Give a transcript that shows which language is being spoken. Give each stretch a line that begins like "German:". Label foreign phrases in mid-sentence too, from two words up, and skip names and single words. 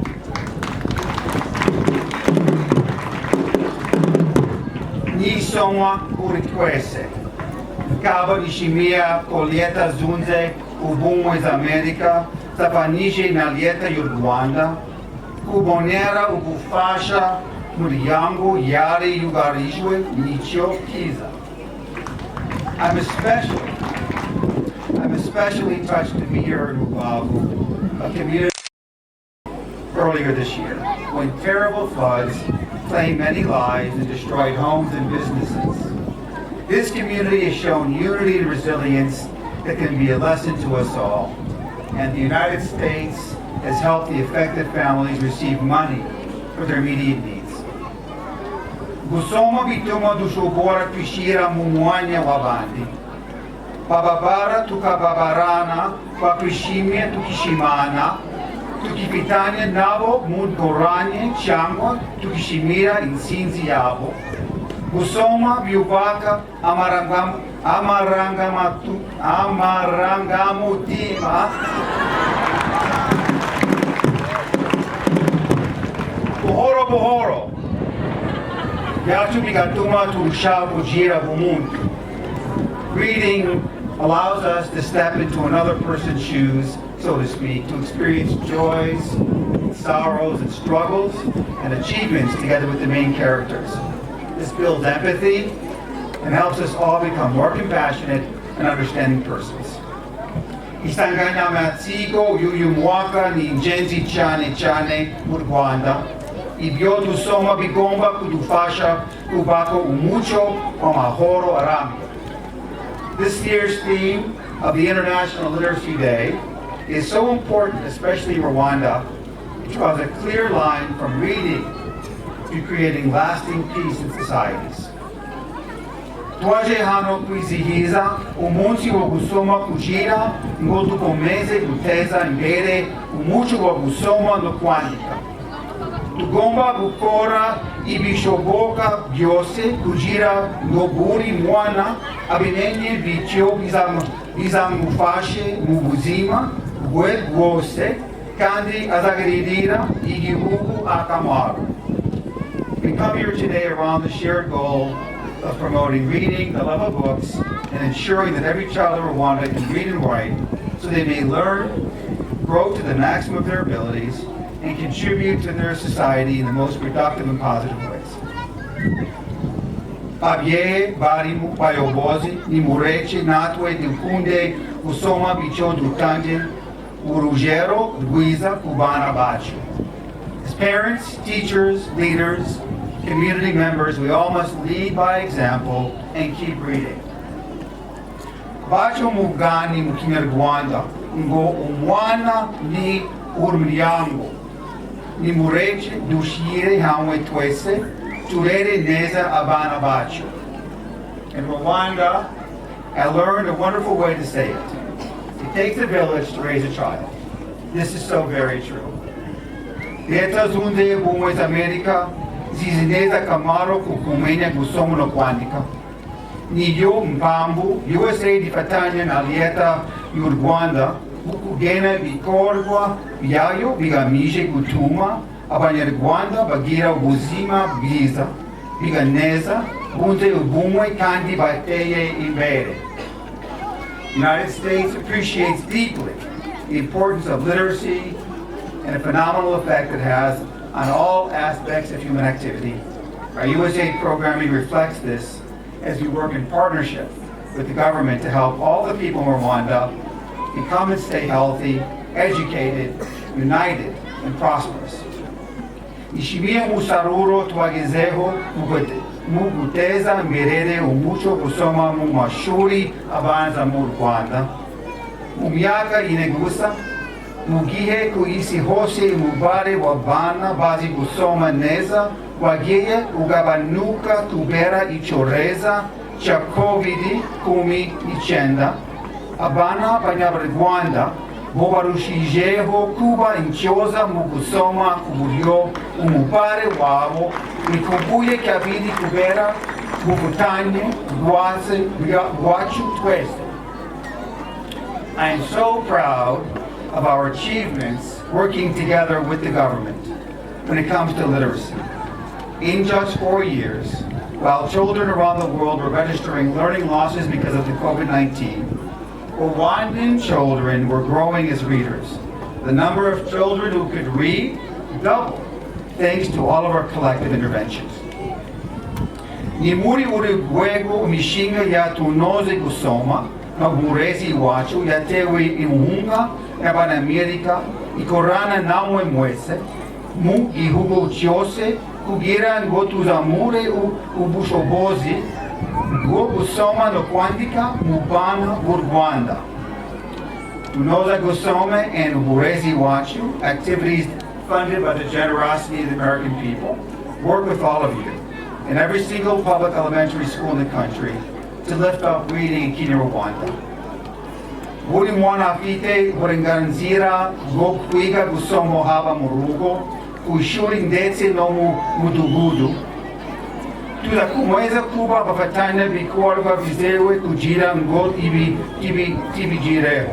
Kinyarwanda: Nisomwa kuri twese. Nkaba nishimiye ko Leta zunze ubumwe za Amerika zafanije na Leta y'u Rwanda kubonera ubufasha umuryango yari yugarijwe n'icyo kiza.
English: I'm especially touched to be here in Rubavu, a community earlier this year, when terrible floods claimed many lives and destroyed homes and businesses. This community has shown unity and resilience that can be a lesson to us all, and the United States has helped the affected families receive money for their immediate needs.
Kinyarwanda: Gusoma bituma dushobora kwishira mu mwanya w'abandi. Bababara tukababarana, bakwishimye tukishimana, tukifitanya nabo mu ngorane cyangwa tukishimira intsinzi yabo. Gusoma byubaka amarangamutima buhoro buhoro byacu bigatuma turushaho kugira ubumuntu.
English: Reading allows us to step into another person's shoes, so to speak, to experience joys, sorrows, and struggles, and achievements together with the main characters. This builds empathy and helps us all become more compassionate and understanding persons.
Kinyarwanda: Insanganyamatsiko y'uyu mwaka ni ingenzi cyane cyane mu Rwanda. Ibyo dusoma bigomba kudufasha kubaka umuco w'amahoro arambye.
English: This year's theme of the International Literacy Day is so important, especially in Rwanda, which draws a clear line from reading to creating lasting peace in societies.
Kinyarwanda: twaje hano kwizihiza umunsi wo gusoma kugira ngo dukomeze guteza imbere umuco wo gusoma no kwandika. Tugomba gukora ibishoboka byose kugira ngo buri mwana abimenye bityo bizamufashe mu buzima bwe bwose kandi azagirira igihugu akamaro.
English: We come here today around the shared goal of promoting reading, the love of books, and ensuring that every child in Rwanda can read and write so they may learn, grow to the maximum of their abilities, and contribute to their society in the most productive and positive ways.
Kinyarwanda: Abye bari Umuyobozi ni mureke natwe dukunde gusoma bicho dutange urugero rwiza ku bana bacu.
English: As parents, teachers, leaders, community members, we all must lead by example and keep reading.
Kinyarwanda: Bacho mugani mu Kinyarwanda ngo umwana ni umuryango. Ni mureke dushire hamwe twese turere neza abana bacu.
English: In Rwanda, I learned a wonderful way to say it. It takes a village to raise a child. This is so very true.
Kinyarwanda: Leta zunze ubumwe za Amerika zizineza kamaro kukumenya gusoma no kwandika. Niyo mpamvu USAID ifatanya na leta y'u Rwanda kugena ibikorwa byayo bigamije gutuma abanyarwanda bagira ubuzima bwiza, biga neza, bunze ubumwe kandi bateye imbere.
English: The United States appreciates deeply the importance of literacy and a phenomenal effect it has on all aspects of human activity. Our USAID programming reflects this as we work in partnership with the government to help all the people in Rwanda become and stay healthy, educated, united, and prosperous.
Kinyarwanda: Nishimiye musaruro twagezeho mu guteza imbere umuco gusoma mu mashuri abanza mu Rwanda. Mu myaka ine gusa, mu gihe ku isi hose umubare w'abana bazi gusoma neza wagiye ugabanuka kubera icyorezo cya COVID-19, abana b'Abanyarwanda bo barushijeho kuba intyoza mu gusoma ku buryo umubare wabo wikubuye kabiri kubera ubufatanye bwacu twese.
English: I am so proud of our achievements working together with the government when it comes to literacy. In just 4 years, while children around the world were registering learning losses because of the COVID-19, Rwandan children were growing as readers. The number of children who could read doubled thanks to all of our collective interventions.
Kinyarwanda: Ni muri uri rwego imishinga yatunoze gusoma na burezi wacu yatewe inkunga y'Abanyamerika ikorana namwe mwese mu gihugu cyose kugira ngo tuzamure ubushobozi bwo gusoma no kwandika mu bana b'u Rwanda. Tunoza gusoma and uburezi wacu,
English: activities funded by the generosity of the American people, work with all of you in every single public elementary school in the country to lift up reading in Kinyarwanda.
Kinyarwanda: Buri mwana afite uburenganzira bwo kwiga gusoma haba mu rugo, ku ishuri ndetse no mu mudugudu. Tuzakomeza kuba abafatanyabikorwa bizewe kugira ngo tubigereho.